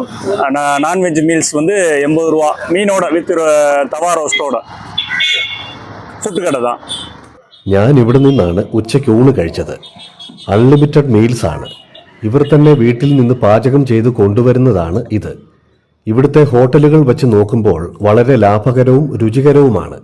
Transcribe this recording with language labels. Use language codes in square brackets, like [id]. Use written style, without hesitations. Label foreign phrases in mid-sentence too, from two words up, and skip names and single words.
[en] non-veg meals [ta] வந்து 80 ரூபா, மீனோட வித் தவா ரோஸ்டோட. [ml] ഫുഡ് കട தான். ഞാൻ ഇവിടെ നിന്നാണ് ഉച്ചയ്ക്ക് ഊണ് കഴിച്ചത്. [en] unlimited meals [ml] ആണ്. ഇവർ തന്നെ വീട്ടിൽ നിന്ന് പാചകം ചെയ്ത് കൊണ്ടുവരുന്നതാണ് ഇത്. ഇവിടുത്തെ ഹോട്ടലുകൾ വെച്ച് നോക്കുമ്പോൾ വളരെ ലാഭകരവും രുചികരവുമാണ്.